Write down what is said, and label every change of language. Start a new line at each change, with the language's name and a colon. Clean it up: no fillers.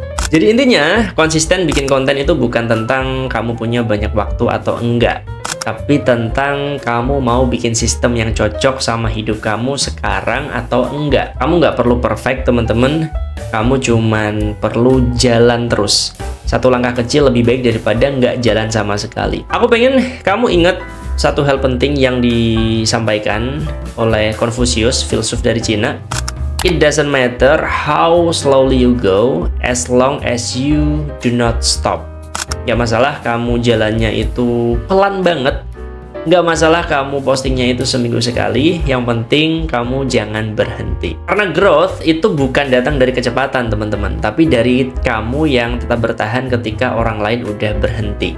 Indonesian: Jadi intinya, konsisten bikin konten itu bukan tentang kamu punya banyak waktu atau enggak, tapi tentang kamu mau bikin sistem yang cocok sama hidup kamu sekarang atau enggak. Kamu nggak perlu perfect teman-teman, kamu cuman perlu jalan terus. Satu langkah kecil lebih baik daripada nggak jalan sama sekali. Aku pengen kamu ingat satu hal penting yang disampaikan oleh Confucius, filsuf dari Cina.
English: It doesn't matter how slowly you go, as long as you do not stop.
Indonesian: Gak masalah kamu jalannya itu pelan banget, gak masalah kamu postingnya itu seminggu sekali, yang penting kamu jangan berhenti. Karena growth itu bukan datang dari kecepatan teman-teman, tapi dari kamu yang tetap bertahan ketika orang lain udah berhenti.